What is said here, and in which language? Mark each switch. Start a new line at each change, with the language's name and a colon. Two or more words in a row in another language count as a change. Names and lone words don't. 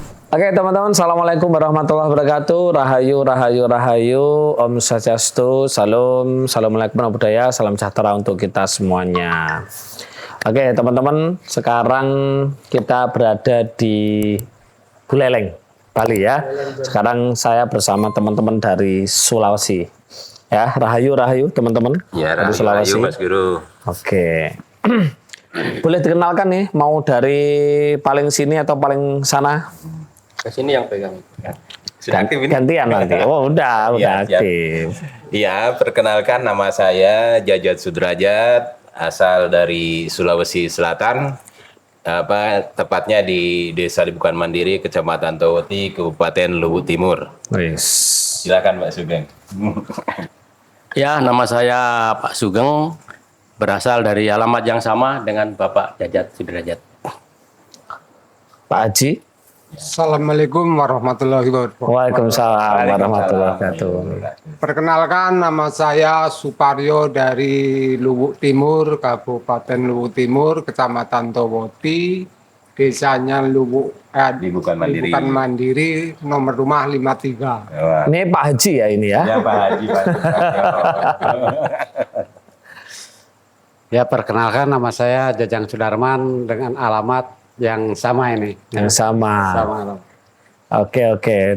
Indonesian: Oke teman-teman,
Arabic: السلام عليكم ورحمة الله وبركاته.
Indonesian: Rahayu, rahayu, rahayu.
Balinese: Om Swastiastu,
Indonesian: salam,
Arabic: السلام عليكم ورحمة الله وبركاته.
Indonesian: Salam sejahtera untuk kita semuanya. Oke teman-teman, sekarang kita berada di Buleleng, Bali ya. Sekarang saya bersama teman-teman dari Sulawesi. Ya, rahayu, rahayu teman-teman. Ya, dari Sulawesi. Rahayu, Mas Guru. Oke. Boleh dikenalkan nih, mau dari paling sini atau paling sana? Ke sini yang pegang. Sudah aktif ini? Gantian nanti. Oh, udah Siap. aktif. Iya, perkenalkan nama saya Jajat Sudrajat, asal dari Sulawesi Selatan. Tepatnya di Desa Dibukan Mandiri, Kecamatan Towoti, Kabupaten Luwu Timur. Wis. Silakan Pak Sugeng. Ya, nama saya Pak Sugeng, berasal dari alamat yang sama dengan Bapak Jajat Sudrajat. Pak Haji.
Arabic: السلام عليكم ورحمة الله وبركاته. وعليكم السلام ورحمة الله وبركاته.
Indonesian: Perkenalkan, nama saya Suparyo dari Luwu Timur, Kabupaten Luwu Timur, Kecamatan Towoti, desanya Dibukan Mandiri. Dibukan Mandiri, nomor rumah 53. Wah. Ini Pak Haji ya ini ya. Ya Pak Haji. Pak. Ya, perkenalkan nama saya Jajang Sudarman dengan alamat yang sama ini. Yang sama. Sama. Oke.